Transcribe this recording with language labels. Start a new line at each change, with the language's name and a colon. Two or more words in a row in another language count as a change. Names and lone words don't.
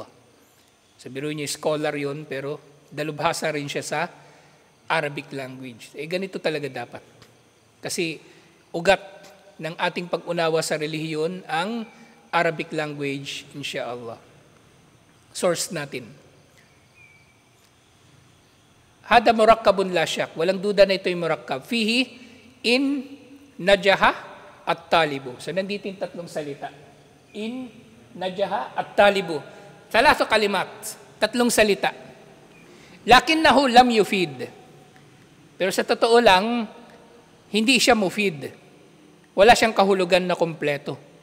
Filipino: So biro niya, scholar yun, pero dalubhasa rin siya sa
English: Arabic language.
Filipino: Ganito talaga dapat. Kasi ugat ng ating pag-unawa sa relihiyon ang
English: Arabic language,
Filipino: insyaallah. Source natin.
Arabic: هذا مركب لا شك.
Filipino: Walang duda na ito yung murakkab.
Arabic: فيه، إن، نجح, الطالب.
Filipino: So nandito yung tatlong salita.
Arabic: إن، نجح، الطالب. ثلاث كلمات.
Filipino: Tatlong salita.
Arabic: لكنه لم يفد.
Filipino: Pero sa totoo lang, hindi siya mufid. Wala siyang kahulugan na kompleto.